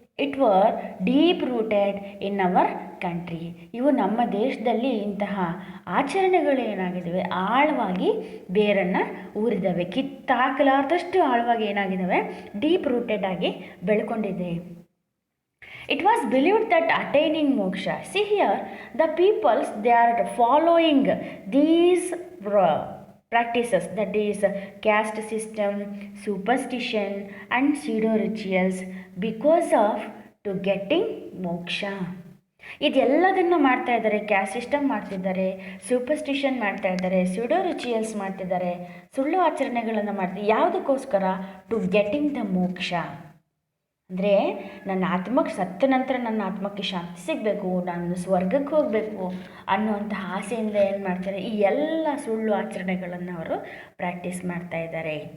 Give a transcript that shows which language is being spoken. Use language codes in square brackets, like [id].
[en] It were deep rooted in our country. [kn] ಇವು ನಮ್ಮ ದೇಶದಲ್ಲಿ ಇಂತಹ ಆಚರಣೆಗಳೇನಾಗಿದ್ದಾವೆ ಆಳವಾಗಿ ಬೇರನ್ನು ಊರಿದ್ದಾವೆ, ಕಿತ್ತಾಕಲಾರ್ದಷ್ಟು ಆಳವಾಗಿ ಏನಾಗಿದ್ದಾವೆ, [en] deep rooted [kn] ಆಗಿ ಬೆಳ್ಕೊಂಡಿದೆ. [en] It was believed that attaining moksha, see here, the peoples, they are following these practices, that is caste system, superstition and pseudo rituals because of to getting moksha. [kn] ಇದೆಲ್ಲದನ್ನು ಮಾಡ್ತಾ ಇದ್ದಾರೆ. ಕ್ಯಾಸ್ಟ್ ಸಿಸ್ಟಮ್ ಮಾಡ್ತಿದ್ದಾರೆ, superstition ಮಾಡ್ತಾ ಇದ್ದಾರೆ, pseudo rituals ಮಾಡ್ತಿದ್ದಾರೆ, ಸುಳ್ಳು ಆಚರಣೆಗಳನ್ನು ಮಾಡ್ತಿದ್ದಾರೆ. ಯಾವುದಕ್ಕೋಸ್ಕರ? [en] To getting the moksha. [kn] ಅಂದರೆ ನನ್ನ ಆತ್ಮಕ್ಕೆ ಸತ್ತ ನಂತರ ನನ್ನ ಆತ್ಮಕ್ಕೆ ಶಾಂತಿ ಸಿಗಬೇಕು, ನಾನು ಸ್ವರ್ಗಕ್ಕೆ ಹೋಗಬೇಕು ಅನ್ನುವಂತಹ ಆಸೆಯಿಂದ ಏನು ಮಾಡ್ತಾರೆ, ಈ ಎಲ್ಲ ಸುಳ್ಳು ಆಚರಣೆಗಳನ್ನು ಅವರು ಪ್ರಾಕ್ಟೀಸ್ ಮಾಡ್ತಾ ಇದ್ದಾರೆ.